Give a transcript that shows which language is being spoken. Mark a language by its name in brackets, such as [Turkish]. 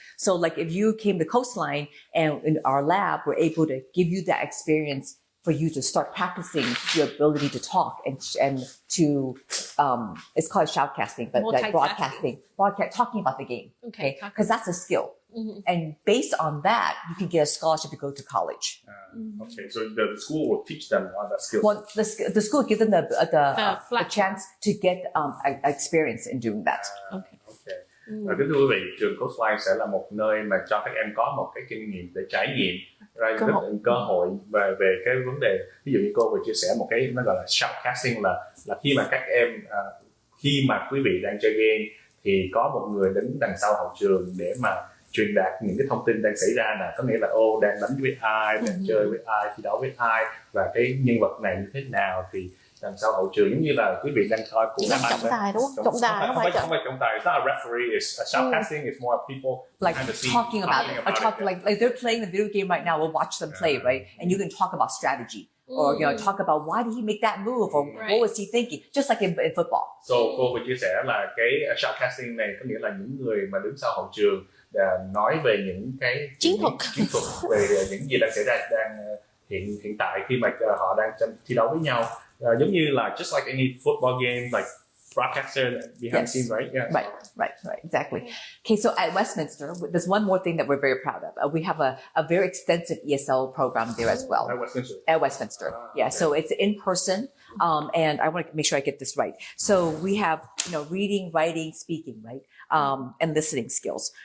[English] So like if you came to Coastline and in our lab, we're able to give you that experience for you to start practicing your ability to talk and to it's called shoutcasting, but like talking about the game. Okay, because that's a skill. And based on that, you can get a scholarship to go to college. Okay, so the school will teach them on that skill. Well, the school gives them the chance to get experience in doing that. Okay. [Vietnamese] Kính thưa quý vị, trường Coastline sẽ là một nơi mà cho các em có một cái kinh nghiệm để trải nghiệm, cơ hội về cái vấn đề. Ví dụ như cô vừa chia sẻ một cái nó gọi là shoutcasting, là khi mà các em khi mà quý vị đang chơi game thì có một người đứng đằng sau hậu trường để mà truyền đạt những cái thông tin đang xảy ra, có nghĩa là đang đánh với ai, đang chơi với ai, thi đấu với ai, và cái nhân vật này như thế nào, thì đằng sau hậu trường giống như là quý vị đang coi của các trọng tài đúng không? Trọng tài không phải trọng tài. [English] It's not a referee. It's a shoutcasting. It's more people like talking about it. Like they're playing the video game right now. We'll watch them play, right? And you can talk about strategy. Or talk about why did he make that move, or what was he thinking, just like in football. [Vietnamese] So cô vừa chia sẻ là cái shoutcasting này có nghĩa là những người mà đứng sau hậu trường nói về những cái chiến thuật về những gì đang xảy ra, hiện tại khi mà họ đang thi đấu với nhau, giống như là [English] just like any football game, like broadcaster behind the scenes, right? Yeah. Right, exactly. Okay, so at Westminster, there's one more thing that we're very proud of. We have a very extensive ESL program there as well. At Westminster. Yeah, so it's in person, and I want to make sure I get this right. So we have, reading, writing, speaking, right, and listening skills.